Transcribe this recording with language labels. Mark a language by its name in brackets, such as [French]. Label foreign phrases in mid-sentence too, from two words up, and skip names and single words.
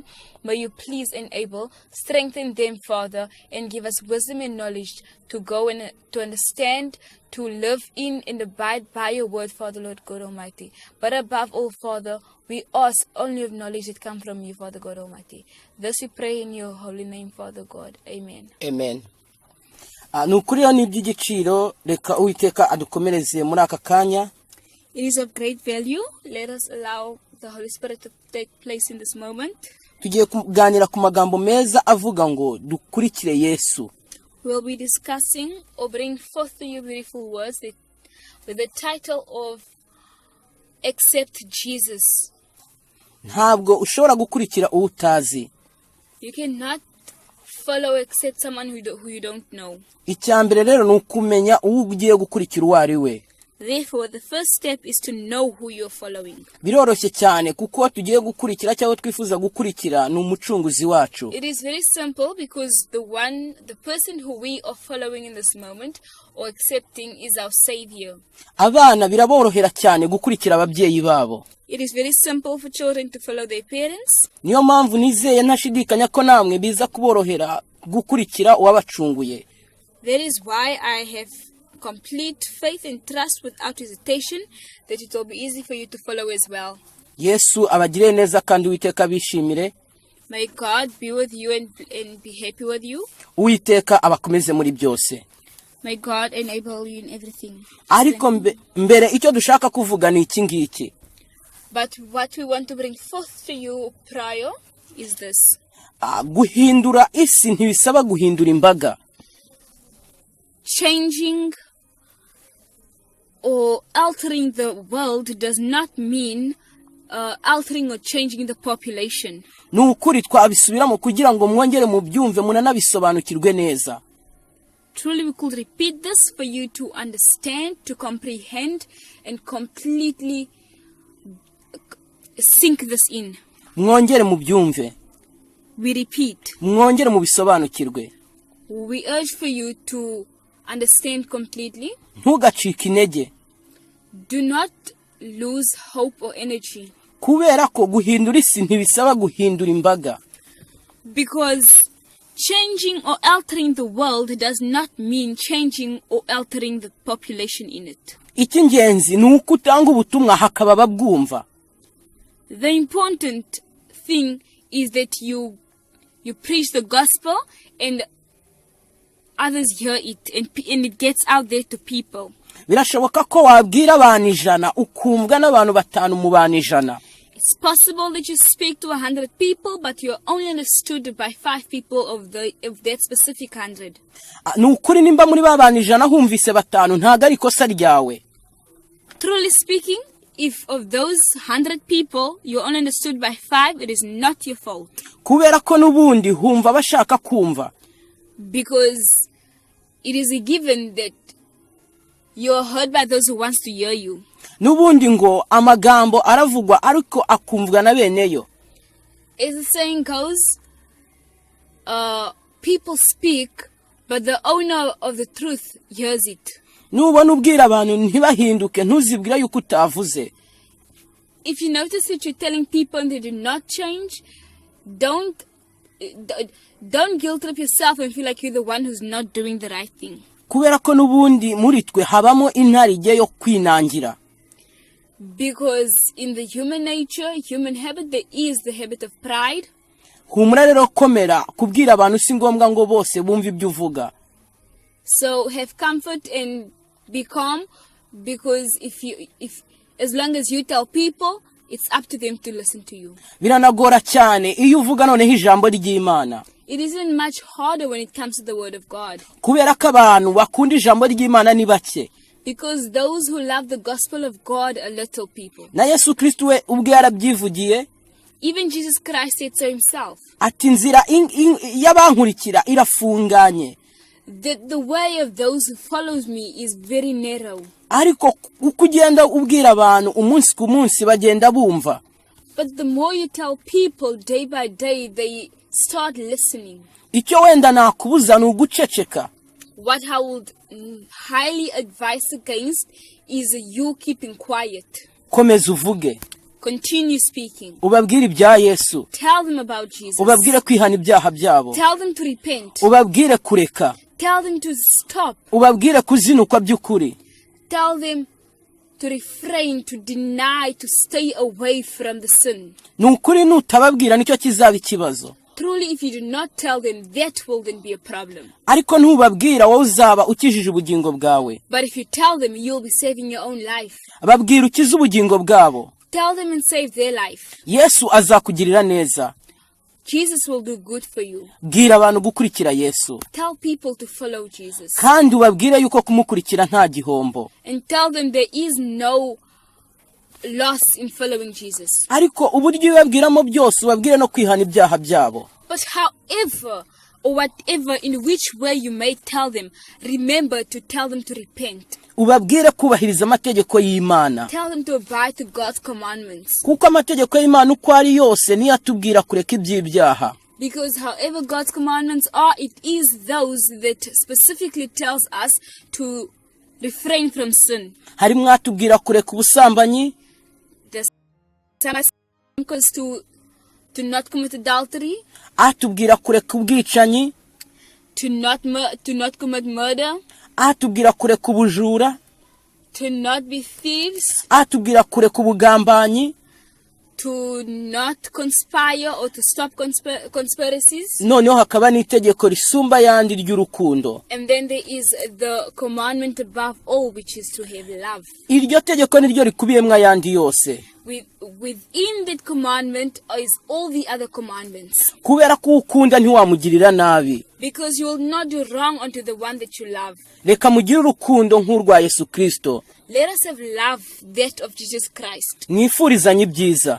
[English] May you please enable, strengthen them, Father, and give us wisdom and knowledge to go and to understand, to live in and abide by your word, Father, Lord God Almighty. But above all, Father, we ask only of knowledge that come from you, Father God Almighty. This we pray in your holy name, Father God. Amen. Amen. [Kinyarwanda] Nukurira ni by'igiciro reka Uwiteka adukomereze muri aka kanya. [English] It is of great value. Let us allow the Holy Spirit to take place in this moment. [Kinyarwanda] Tugiye kuganira ku magambo meza avuga ngo dukurikire Yesu. [English] We'll be discussing or bring forth to you beautiful words with the title of Accept Jesus. [Kinyarwanda] Ntabwo ushobora gukurikira utazi. [English] You cannot follow except someone who you don't know. [Kinyarwanda] Icyambere rero nukumenya ugiye gukurikira uwari we. [English] Therefore, the first step is to know who you're following. [Kinyarwanda] Biroroshye cyane kuko tugiye gukurikira cyangwa twifuza gukurikira n'umucunguzi wacu. [English] It is very simple because the person who we are following in this moment or accepting is our Savior. [Kinyarwanda] Abana biraborohera cyane gukurikira ababyeyi babo. [English] It is very simple for children to follow their parents. [Kinyarwanda] Niyo mpamvu nizeye ntashidikanya ko namwe biza kuborohera gukurikira uwabacunguye. [English] That is why I have complete faith and trust without hesitation that it will be easy for you to follow as well. [Kinyarwanda] Yesu abagire neza kandi Uwiteka bishimire. [English] May God be with you and be happy with you. [Kinyarwanda] Uwiteka abakomeze muri byose. [English] May God enable you in everything. [Kinyarwanda] Ariko mbere icyo dushaka kuvuga ni iki ngiki. [English] But what we want to bring forth to you prior is this. [Kinyarwanda] Guhindura isi ntibisaba guhindura imbaga. [English] Changing or altering the world does not mean altering or changing the population. [Kinyarwanda] Nukuri twabisubiramo kugira ngo mwongere mu byumve munanabisobanukirwe neza. [English] Truly we could repeat this for you to understand, to comprehend and completely sink this in. [Kinyarwanda] Mwongere mu byumve. [English] We repeat. [Kinyarwanda] Mwongere mu bisobanukirwe. [English] We urge for you to understand completely. [Kinyarwanda] Ntugacike intege. [English] Do not lose hope or energy. [Kinyarwanda] Kubera ko guhindura isi ntibisaba guhindura imbaga. [English] Because changing or altering the world does not mean changing or altering the population in it. [Kinyarwanda] icy'ingenzi ni uko utanga ubutumwa hakaba babwumva. [English] The important thing is that you preach the gospel and others hear it and it gets out there to people. [Kinyarwanda] Birashoboka ko wabwira abantu 100 ukumvwa n'abantu 5 mu bantu 100. [English] It's possible that you speak to 100 people, but you're only understood by 5 people of that specific 100. [Kinyarwanda] Ni ukuri nimba muri ba bantu 100 humvise 5 ntago ari kosa ryawe. [English] Truly speaking, if of those 100 people you're only understood by 5, it is not your fault. [Kinyarwanda] Kubera ko nubundi humva bashaka kumva. [English] Because it is a given that you're heard by those who wants to hear you. [Kinyarwanda] Nubundi ngo amagambo aravugwa ariko akumvwa na beneyo. [English] As the saying goes, people speak, but the owner of the truth hears it. [Kinyarwanda] Nubona ubwira abantu ntibahinduke ntuzibwira yuko utavuze. [English] If you notice that you're telling people and they do not change, don't guilt trip yourself and feel like you're the one who's not doing the right thing. [Kinyarwanda] Kubera ko nubundi muri twe habamo intarige yo kwinangira. [English] Because in the human nature, human habit, there is the habit of pride. [Kinyarwanda] Humura rero komera kubwira abantu si ngombwa ngo bose bumve ibyo uvuga. [English] So have comfort and be calm, because if as long as you tell people, it's up to them to listen to you. [Kinyarwanda] Biranagora cyane iyo uvuga noneho ijambo ry'Imana. [English] It isn't much harder when it comes to the word of God. [Kinyarwanda] Kubera ko abantu bakunda ijambo ry'Imana ni bake. [English] Because those who love the gospel of God are little people. [Kinyarwanda] Na Yesu Kristo we ubwe yarabyivugiye. [English] Even Jesus Christ said so himself. [Kinyarwanda] Ati nzira y'abankurikira irafunganye. [English] The way of those who follows me is very narrow. [Kinyarwanda] Ariko uko ugenda ubwira abantu umunsi ku munsi bagenda bumva. [English] But the more you tell people day by day, they start listening. [Kinyarwanda] Icyo wenda nakubuza ni uguceceka. [English] What I would highly advise against is you keeping quiet. [Kinyarwanda] Komeza uvuge. [English] Continue speaking. [Kinyarwanda] Ubabwire ibya Yesu. [English] Tell them about Jesus. [Kinyarwanda] Ubabwire kwihana ibyaha byabo. [English] Tell them to repent. [Kinyarwanda] Ubabwire kureka. [English] Tell them to stop. [Kinyarwanda] Ubabwire kuzinukwa by'ukuri. [English] Tell them to refrain, to deny, to stay away from the sin. [Kinyarwanda] Nukuri nutababwira nicyo kizaba ikibazo. [English] Truly, if you do not tell them, that will then be a problem. [Kinyarwanda] Ariko ntubabwira wowe uzaba ukijije ubugingo bwawe. [English] But if you tell them, you'll be saving your own life. [Kinyarwanda] Babwira ukize ubugingo bwabo. [English] Tell them and save their life. [Kinyarwanda] Yesu azakugirira neza. [English] Jesus will do good for you. [Kinyarwanda] Bwira abantu gukurikira Yesu. [English] Tell people to follow Jesus. [Kinyarwanda] Kandi ubabwire yuko kumukurikira nta gihombo. [English] And tell them there is no loss in following Jesus. [Kinyarwanda] Ariko uburyo ubabwiramo byose ubabwire no kwihana ibyaha byabo. [English] But however or whatever in which way you may tell them, remember to tell them to repent. [Kinyarwanda] Ubabwire kubahiriza amategeko y'Imana. [English] Tell them to abide to God's commandments. [Kinyarwanda] Kuko amategeko y'Imana uko ari yose niyo atubwira kureka iby'ibyaha. [English] Because however God's commandments are, it is those that specifically tells us to refrain from sin. [Kinyarwanda] Harimo atubwira kureka ubusambanyi. [English] To not commit adultery. [Kinyarwanda] Atubwira kureka ubwicanyi. [English] To not commit murder. [Kinyarwanda] Atubwira kureka ubujura. [English] To not be thieves. [Kinyarwanda] Atubwira kureka ubugambanyi. [English] To not conspire or to stop conspiracies. [Kinyarwanda] Noneho hakaba n'itegeko risumba yandi ry'urukundo. [English] And then there is the commandment above all, which is to have love. [Kinyarwanda] Iryo tegeko niryo rikubiyemo ayandi yose. [English] Within that commandment is all the other commandments. [Kinyarwanda] Kubera ko ukunda ntiwamugirira nabi. [English] Because you will not do wrong unto the one that you love. [Kinyarwanda] Reka mugire urukundo nk'urwa Yesu Kristo. [English] Let us have love, that of Jesus Christ. [Kinyarwanda] Mwifurizanye ibyiza.